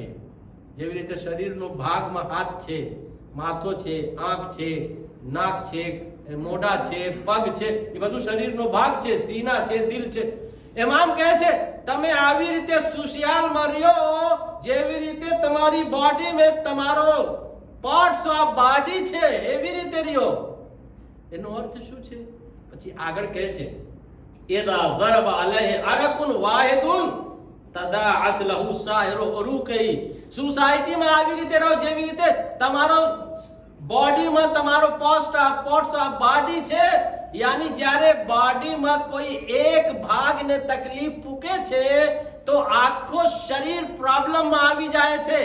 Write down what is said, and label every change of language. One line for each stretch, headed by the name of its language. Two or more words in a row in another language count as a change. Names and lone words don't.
Gujarati: જેવી રીતે શરીરનો ભાગમાં હાથ છે, માથો છે, આંખ છે, નાક છે, મોઢા છે, પગ છે, એ બધું શરીરનો ભાગ છે, સીના છે, દિલ છે. ઇમામ કહે છે તમે આવી રીતે સોશિયલમાં રહ્યો જેવી રીતે તમારી બોડીમાં તમારો
English: parts of body
Gujarati: છે, એવી રીતે રહ્યો. એનો અર્થ શું છે? પછી આગળ કહે છે
Arabic: إذا ضرب عليه عرق واحد تداعت له سائر عروقه.
Gujarati: સોસાયટીમાં આવી રીતે રહો જેવી રીતે તમારો બોડીમાં તમારો
English: parts of body
Gujarati: છે, યાની જ્યારે બોડીમાં કોઈ એક ભાગને તકલીફ પૂકે છે તો આખો શરીર પ્રોબ્લેમમાં આવી જાય છે.